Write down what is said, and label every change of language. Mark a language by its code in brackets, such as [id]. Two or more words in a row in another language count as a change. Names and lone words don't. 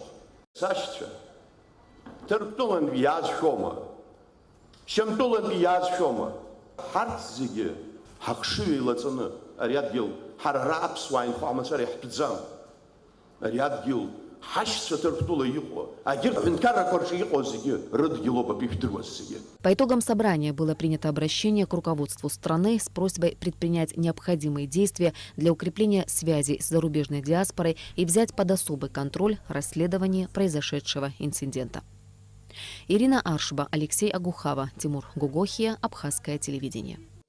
[ab] Сашьцәа, Ҭырқәтәылантәи иаазшәома, Шьамтәылантәи иаазшәома, ҳарҭ зегьы ҳахшыҩ еилаҵаны ари адгьыл ҳара ара аԥсуаа инхамацәара иаҳтәӡам. Ари адгьыл ҳашьцәа Ҭырқәтәыла иҟоу, агьырҭ аҳәынҭқаррақәа рҿы иҟоу зегьы рыдгьылоуп абри ижәдыруаз зегьы. [ru] По итогам собрания было принято обращение к руководству страны с просьбой предпринять необходимые действия для укрепления связей с зарубежной диаспорой и взять под особый контроль расследование произошедшего инцидента. Ирина Аршба, Алексей Агухава, Тимур Гугохия, Абхазское телевидение.